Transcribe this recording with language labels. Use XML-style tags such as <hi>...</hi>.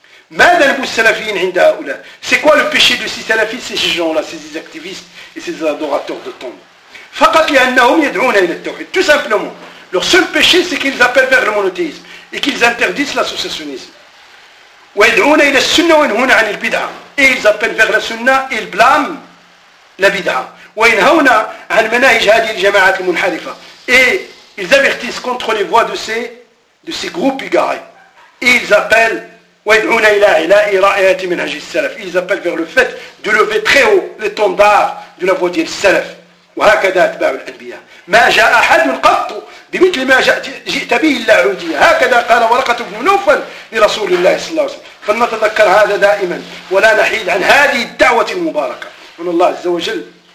<fr>C'est quoi le péché de ces salafis, ces gens-là, ces activistes et ces adorateurs de tombes? Tout simplement, leur seul péché, c'est qu'ils appellent vers le monothéisme et qu'ils interdisent l'associationnisme. Et ils appellent vers la sunna et ils blâment la bid'a.</fr> <ar>وينهون عن مناهج هذه الجماعات المنحرفة.</ar> <fr>ils avertissent contre les voies de ces groupes égarés. Et ils appellent</fr> <ar>ويدعون إلى علاء رأية منهج السلف.</ar> <fr>Ils appellent vers le fait de lever très haut l'étendard de la voie du salaf.</fr> <ar>وهكذا أتباع الأنبياء. ما جاء أحد قط بمثل ما جئت به إلا عودي. هكذا قال ورقة بن نوفل لرسول الله صلى الله عليه وسلم. فلنتذكر هذا دائما ولا نحيد عن هذه الدعوة المباركة من الله عز وجل.</ar>